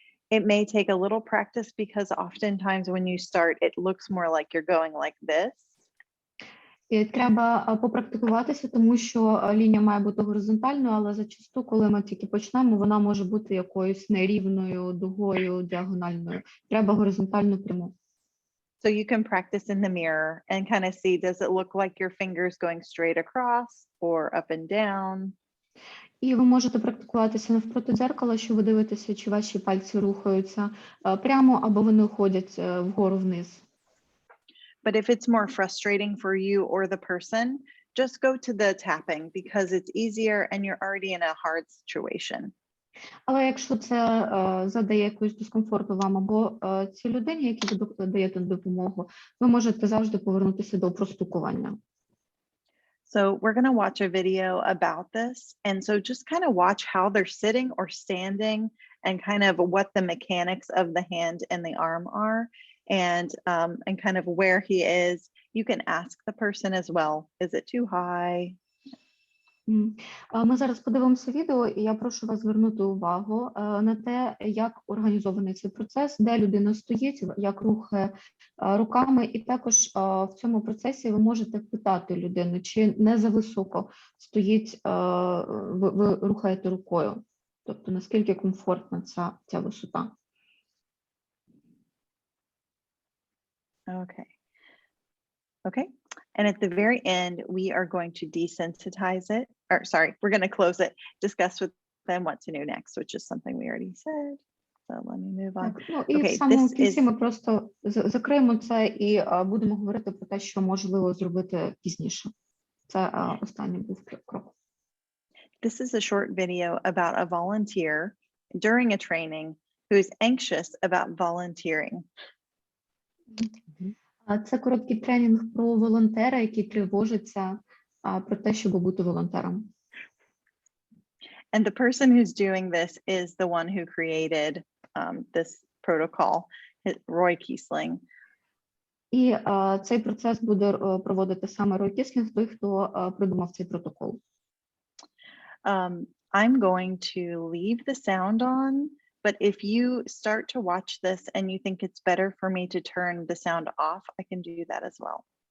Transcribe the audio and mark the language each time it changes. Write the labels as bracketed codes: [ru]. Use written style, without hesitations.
[en] It may take a little practice because oftentimes when you start, it looks more like you're going like this. [uk] І треба попрактикуватися, тому що лінія має бути горизонтальною, але зачасту, коли ми тільки почнемо, вона може бути якоюсь нерівною, дугою, діагональною. Треба горизонтальну пряму. [en] So you can practice in the mirror and kind of see, does it look like your fingers going straight across or up and down? [uk] І ви можете практикуватися навпроти дзеркала, що ви дивитеся, чи ваші пальці рухаються прямо, або вони ходять вгору-вниз. [en] But if it's more frustrating for you or the person, just go to the tapping because it's easier and you're already in a hard situation. [uk] Але якщо це задає якусь дискомфорту вам або цій людині, якій ви даєте допомогу, ви можете завжди повернутися до простукування. [en] So we're going to watch a video about this. And so just kind of watch how they're sitting or standing and kind of what the mechanics of the hand and the arm are and kind of where he is. You can ask the person as well. Is it too high? [uk] Ми зараз подивимося відео, і я прошу вас звернути увагу на те, як організований цей процес, де людина стоїть, як рухає руками, і також в цьому процесі ви можете питати людину, чи не зависоко стоїть, ви рухаєте рукою, тобто наскільки комфортна ця висота. [en] Okay. Okay, And at the very end, we are going to desensitize it, or sorry, we're going to close it, discuss with them what to do next, which is something we already said. So let me move on. [uk] Так, ну, і в [en] Okay, [uk] самому [en] this [uk] кінці [en] is, [uk] ми просто закриємо це і будемо говорити про те, що можливо зробити пізніше. Це останній був крок. [en] this is a short video about a volunteer during a training who is anxious about volunteering. [uk] Це короткий тренінг про волонтера, який тривожиться про те, щоб бути волонтером. [en] And the person who's doing this is the one who created this protocol, Roy Kiesling. [uk] І цей процес буде проводити саме Рой Кіслінг, той, хто придумав цей протокол. [en] I'm going to leave the sound on, but if you start to watch this and you think it's better for me to turn the sound off, I can do that as well.